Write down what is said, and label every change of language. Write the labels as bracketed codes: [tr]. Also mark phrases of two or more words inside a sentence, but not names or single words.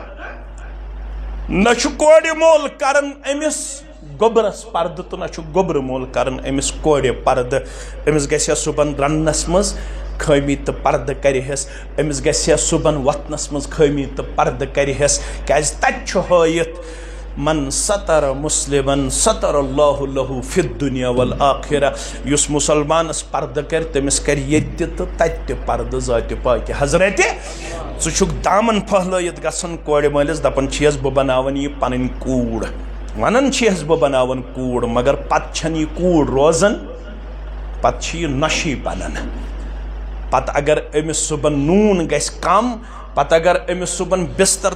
[ks] न कोड़ मोल कर अमिस गोबरस पर्द तो न गोबर मोल कर अमिस कोड़ पर्द अमिस गया सुबन रन्नस मज खमी तो पर्द करहस अमिस गया सुबन वतनस मज खमी तो पर्द करहस क्या तत [ar] من ستر مسلما ستره الله في الدنيا والآخرة [ks] युस मुसलमानस पर्द कर तमिस कर ये तो तत पर्द जात पाक हजरत षुक दामन फहलत गसन कोड़ मलिस दपन छस बह बनावन यह पन कूड़ वनन छस बह बनावन कूड़ मगर पत यह कूड़ रोजन पत नशी बनन पत अगर अमिस सुबन नून गस कम पत अगर अमिस सुबन बिस्तर